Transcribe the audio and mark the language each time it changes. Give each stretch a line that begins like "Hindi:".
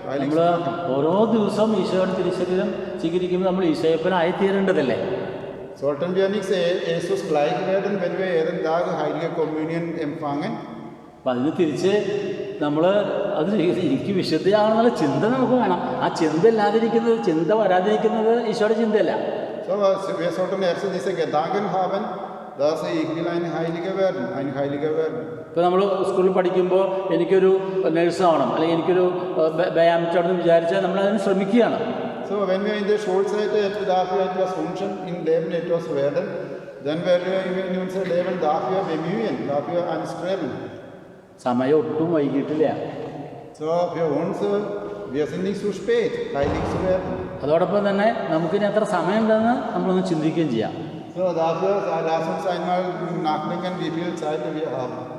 Malayalam: നമ്മൾ ഓരോ ദിവസവും ഈശോയുടെ തിരുശരീരം സ്വീകരിക്കുമ്പോൾ നമ്മൾ ഈശോയപ്പനായി തീരേണ്ടതല്ലേ?
German: Sollten wir nicht Jesus gleich werden, wenn wir jeden Tag Heilige Kommunion empfangen?
Malayalam: അപ്പം അതിന് തിരിച്ച് നമ്മൾ അത് എനിക്ക് വിശുദ്ധയാണെന്നുള്ള ചിന്ത നമുക്ക് വേണം. ആ ചിന്ത വരാതിരിക്കുന്നത് ഈശോയുടെ ചിന്തയല്ല.
German: So, wir sollten erst diese Gedanken haben, dass ich will ein Heiliger werden.
Malayalam: ഇപ്പോൾ നമ്മൾ സ്കൂളിൽ പഠിക്കുമ്പോൾ എനിക്കൊരു നഴ്സാവണം, അല്ലെങ്കിൽ എനിക്കൊരു വ്യായാമിച്ചാണെന്ന് വിചാരിച്ചാൽ നമ്മൾ അതിന് ശ്രമിക്കുകയാണ്.
German: So, wenn wir in der Schulzeit dafür etwas wünschen, im Leben etwas werden, dann werden wir in unser Leben dafür bemühen, dafür anstreben.
Malayalam: സമയം ഒട്ടും വൈകിട്ടില്ല.
German: So, für uns, wir sind nicht zu spät, heilig zu werden.
Malayalam: അതോടൊപ്പം തന്നെ നമുക്കിനി എത്ര സമയമുണ്ടെന്ന് നമ്മളൊന്ന് ചിന്തിക്കുകയും ചെയ്യാം.
German: So, dafür lass uns einmal nachdenken, wie viel Zeit wir haben.